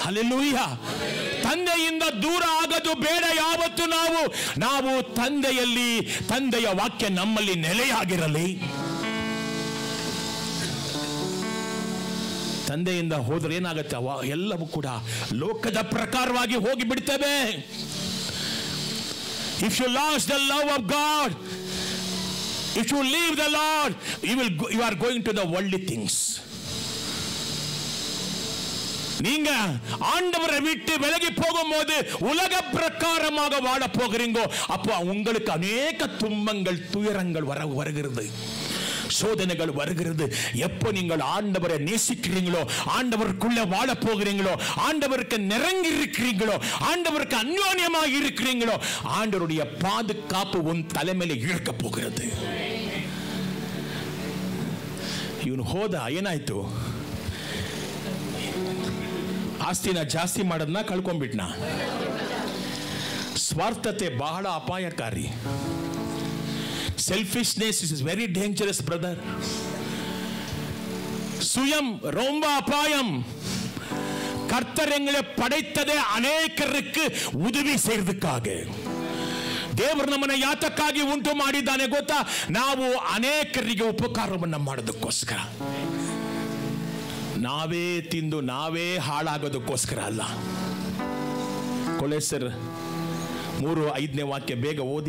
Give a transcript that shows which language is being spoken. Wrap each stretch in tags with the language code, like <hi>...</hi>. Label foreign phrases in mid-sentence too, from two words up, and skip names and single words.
<kn>ಹಲ್ಲೆಲೂಯ. ತಂದೆಯಿಂದ ದೂರ ಆಗೋದು ಬೇಡ ಯಾವತ್ತು. ನಾವು ತಂದೆಯಲ್ಲಿ, ತಂದೆಯ ವಾಕ್ಯ ನಮ್ಮಲ್ಲಿ ನೆಲೆಯಾಗಿರಲಿ. ತಂದೆಯಿಂದ ಹೋದ್ರೆ ಏನಾಗುತ್ತೆ, ಎಲ್ಲವೂ ಕೂಡ ಲೋಕದ ಪ್ರಕಾರವಾಗಿ ಹೋಗಿ ಬಿಡ್ತೇವೆ.</kn> <en>If you lost the love of God, if you leave the Lord, you are going to the worldly things.</en> <ta>நீங்க ஆண்டவரை விட்டு விலகி போகும்போது உலக பிரகாரமாக வாழ போகிறீங்கோ. அப்போ உங்களுக்கு அநேக துன்பங்கள், துயரங்கள் வருகிறது, சோதனைகள் வருகிறது. எப்போ நீங்கள் ஆண்டவரை நேசிக்கிறீங்களோ, ஆண்டவருக்குள்ள வாழ போகிறீங்களோ, ஆண்டவருக்கு நெருங்கி இருக்கிறீங்களோ, ஆண்டவருக்கு அந்யோன்யமாக இருக்கிறீங்களோ, ஆண்டவருடைய பாதுகாப்பு உன் தலைமையில இருக்க போகிறது.</ta> <kn>ಇವನು ಹೋದ, ಏನಾಯ್ತು? ಆಸ್ತಿನ ಜಾಸ್ತಿ ಮಾಡೋದನ್ನ ಕಳ್ಕೊಂಡ್ಬಿಟ್ನ. ಸ್ವಾರ್ಥತೆ ಬಹಳ ಅಪಾಯಕಾರಿ.</kn> <en>Selfishness is very dangerous, brother.</en> <ta>சுயம் ரொம்ப அபாயம். கர்த்தர் எங்களை படைத்ததே</ta> <kn>ಅನೇಕರಿಗೆ ಉದವಿ</kn> <ta>செய்யறதுக்காக.</ta> <kn>ದೇವರು ನಮ್ಮನ್ನ ಯಾತಕ್ಕಾಗಿ ಉಂಟು ಮಾಡಿದ್ದಾನೆ ಗೊತ್ತಾ? ನಾವು ಅನೇಕರಿಗೆ ಉಪಕಾರವನ್ನು ಮಾಡೋದಕ್ಕೋಸ್ಕರ. ನಾವೇ ತಿಂದು ನಾವೇ ಹಾಳಾಗೋದಕ್ಕೋಸ್ಕರ ಅಲ್ಲ. ಕೊಲೋಸ್ಯರ್ 3:5 ವಾಕ್ಯ ಬೇಗ ಓದಿ.</kn>